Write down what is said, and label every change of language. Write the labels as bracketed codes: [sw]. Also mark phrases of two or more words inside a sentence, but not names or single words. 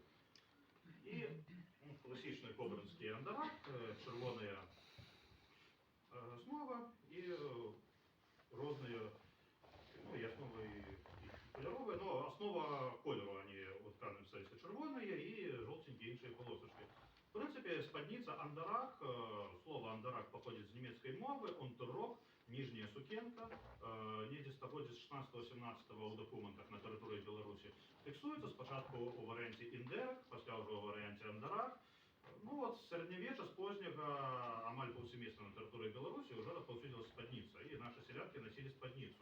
[be] І класічны кобрынскі андарак, чырвоная аснова і розныя, ну, і асновы і каляровыя, но аснова колеру, они у тканым сэнсе чырвоныя і жоўценькія іншыя полосачкі. [ru] В принципе, [be] спадница андарак, [ru] слово андарак походит с немецкой мовы, [be] онтеррок, нижняя сукенка, недзе стагоддзя з 16-17 у документах на тэрыторыі Беларусі фіксуецца спачатку у варыянце індэрак, пасля ўжо у варыянце андарак. Ну вот з сярэднявечча, з позняга, амаль паўсямейства на тэрыторыі Беларусі ўжо распаўсюдзілася спадніца, і нашы сялянкі насілі спадніцу.